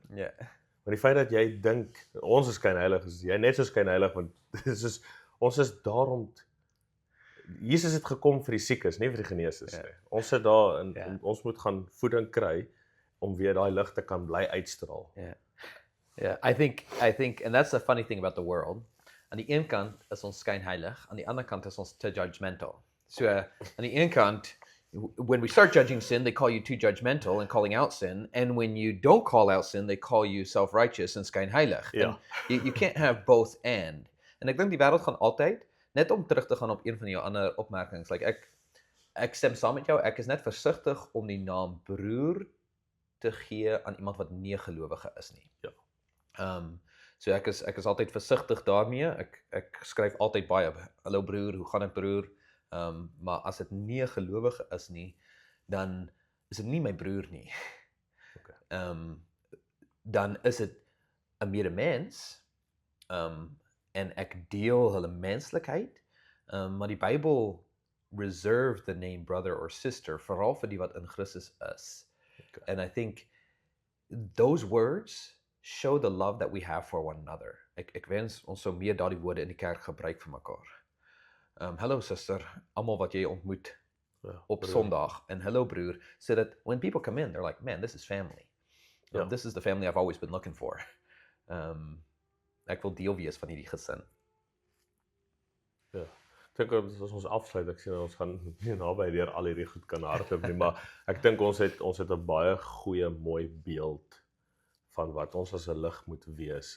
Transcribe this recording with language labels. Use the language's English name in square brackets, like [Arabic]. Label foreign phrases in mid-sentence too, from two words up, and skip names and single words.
[Afrikaans] Ja. Maar die feit dat jy dink ons is skynheiliges, jy net so skynheilig want dis is ons is daarom Jesus het gekom vir die siekes, nie vir die geneesdes nie. Ons sit daar en ons moet gaan voeding kry om weer daai lig te kan bly uitstraal. [English] Yeah, I think, and that's the funny thing about the world. [Afrikaans] Aan die een kant is ons skynheilig, aan die ander kant is ons te judgmental. So aan die een kant, [English] when we start judging sin, they call you too judgmental and calling out sin, and when you don't call out sin, they call you self-righteous and skynheilig. [Afrikaans] Ja. [English] And you can't have both and. [Afrikaans] En ek dink die wêreld gaan altyd, net om terug te gaan op een van jou ander opmerkings, like ek stem saam met jou, ek is net versigtig om die naam broer te gee aan iemand wat nie 'n gelowige is nie. Ja. So ek is altyd versigtig daarmee. Ek skryf altyd baie hallo broer, hoe gaan dit broer? Maar as dit nie 'n gelowige is nie, dan is dit nie my broer nie. Okay. Dan is dit 'n medemens. En ek deel hulle menslikheid. Maar die Bybel [English] reserve the name brother or sister [Afrikaans] veral vir die wat in Christus is. [English] Okay. And I think those words show the love that we have for one another. [Afrikaans] Ek wens ons sou meer daardie woorde in die kerk gebruik vir mekaar. [English] Hello sister, [Afrikaans] almal wat jy ontmoet op broer. Sondag en hello broer, [English] so that when people come in, they're like, man, this is family. This is the family I've always been looking for. [Afrikaans] Ek wil deel wees van hierdie gesin. Ja. Ek dink as ons afsluit, ek sien ons gaan nie naby deur al hierdie goed kan hardloop nie, maar ek dink ons het 'n baie goeie mooi beeld van wat ons as 'n lig moet wees.